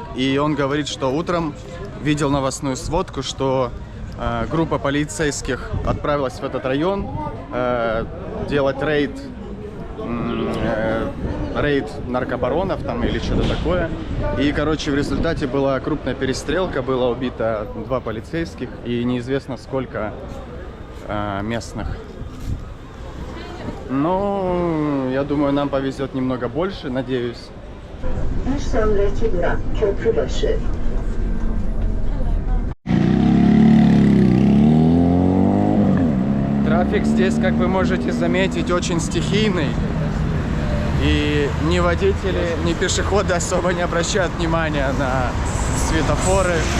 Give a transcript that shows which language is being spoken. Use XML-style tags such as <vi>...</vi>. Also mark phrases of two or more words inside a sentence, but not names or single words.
<ru>И он говорит, что утром видел новостную сводку, что группа полицейских отправилась в этот район делать рейд наркобаронов там или что-то такое. И, короче, в результате была крупная перестрелка, было убито 2 полицейских и неизвестно сколько местных. Ну, я думаю, нам повезет немного больше, надеюсь.</ru> <tr>Bir sonraki durak Köprübaşı.</tr> <ru>Трафик здесь, как вы можете заметить, очень стихийный. И ни водители, ни пешеходы особо не обращают внимания на светофоры.</ru>